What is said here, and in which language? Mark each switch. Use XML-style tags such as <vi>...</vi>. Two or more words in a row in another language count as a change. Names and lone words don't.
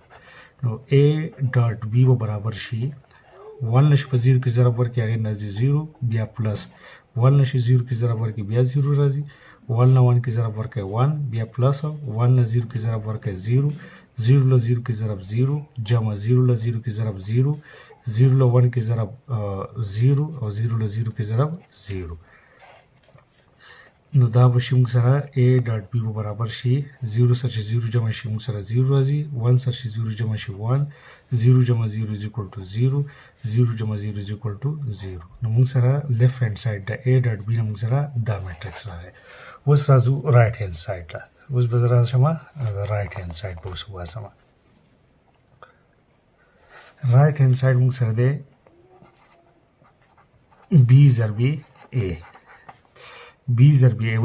<ps>نو A ډاټ B به برابر شي 1 نشي په 0 کې ضرب ورکړي هغې نه راځي 0، بیا پلس 1 نشي 0 کې ضرب ورکړي بیا 0 راځي، 1 نه 1 کې ضرب ورکړي 1، بیا پلس 1 نه 0 کې ضرب ورکړي 0، 0 له 0 کې ضرب 0، جمع 0 له 0 کې ضرب 0، 0 له 1 کې ضرب 0 او 0 له 0 کې ضرب 0. نو دا به شي موږ سره a ډاټ b به برابر شي 0 سره چې 0 جمع شي موږ سره 0 راځي 1 سره چې 0 جمع شي 1 0 جمع 0</ps> <en>is equal to</en> <ps>0 0 جمع 0</ps> <en>is equal to</en> <ps>0. نو موږ سره</ps> <en>left hand side</en> <ps>د a ډاټ b نه موږ سره دا میټرکس راغی. اوس راځو</ps> <en>right hand side</en> <ps>ته. اوس به راشم</ps> <en>right hand side</en> <ps>به اوس وباسم.</ps> <en>right hand side</en> <ps>موږ سره دی b ضرب a b ضرب a.</ps>